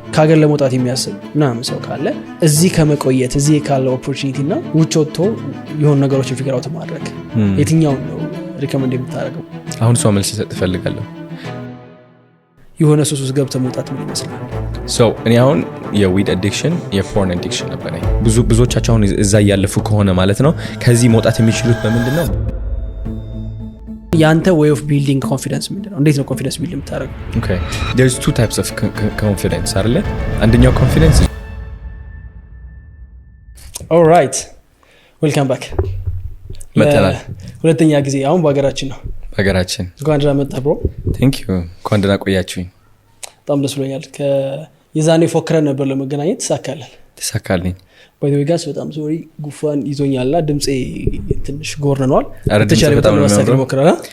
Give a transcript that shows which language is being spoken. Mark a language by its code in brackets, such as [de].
[am] ከሀገር ለመውጣት የሚያስብ ምናምን ሰው ካለ እዚህ ከመቆየት እዚህ ካለው ኦፖርቹኒቲ እና ውጭ ወጥቶ የሆኑ ነገሮችን ፊገር አውት ማድረግ የትኛውን ነው ሪከመንድ የምታደርገው? አሁን ሰው መልስ ይሰጥ እፈልጋለሁ። የሆነ ሱስ ውስጥ ገብተህ መውጣት ምን ይመስላል? እኔ አሁን የዊድ አዲክሽን የፖርን አዲክሽን ነበረኝ። ብዙዎቻቸው አሁን እዛ እያለፉ ከሆነ ማለት ነው ከዚህ መውጣት የሚችሉት በምንድን ነው? ያንተ [en] way of building confidence [am] ምንድነው? እንዴት ነው confidence build የምታደርገው? [en] Okay, there's two types of confidence [am] አይደለ? አንደኛው confidence [en] all right welcome back [am] መተናል ሁለተኛ ጊዜ አሁን በአገራችን ነው በአገራችን እንኳን ደህና መጣህ bro [en] thank you [am] እንኳን ደህና ቆያችሁኝ በጣም ደስ ብሎኛል የዛኔ ፎክረን ነበር ለመገናኘት ተሳካልኝ [en] by the way guys [am] በጣም ሶሪ ጉፋን ይዞኛልና ድምጼ ትንሽ ጎርነኗል ተቻለ በጣም ለማስተካከል ሞክረና